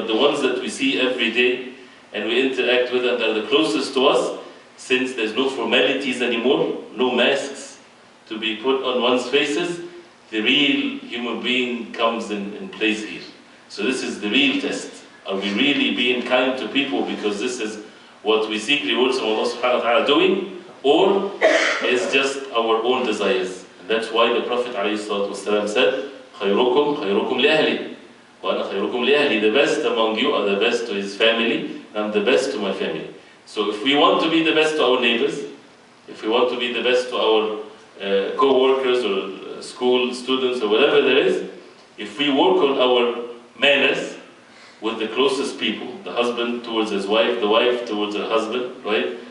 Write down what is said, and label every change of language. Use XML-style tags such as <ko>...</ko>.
<en>But the ones that we see every day, and we interact with, and they're the closest to us, since there's no formalities anymore, no masks to be put on one's faces, the real human being comes in place here. So this is the real test. Are we really being kind to people because this is what we seek rewards from Allah subhanahu wa ta'ala doing, or is just our own desires? And that's why the Prophet ﷺ said,</en> <ar>خَيْرُكُمْ خَيْرُكُمْ لِأَهْلِ وَأَنَا خَيْرُكُمْ لِأَهْلِ.</ar> <en>The best among you are the best to his family, and I'm the best to my family. So if we want to be the best to our neighbors, if we want to be the best to our co-workers or school students or whatever there is, if we work on our manners with the closest people, the husband towards his wife, the wife towards her husband, right?</en>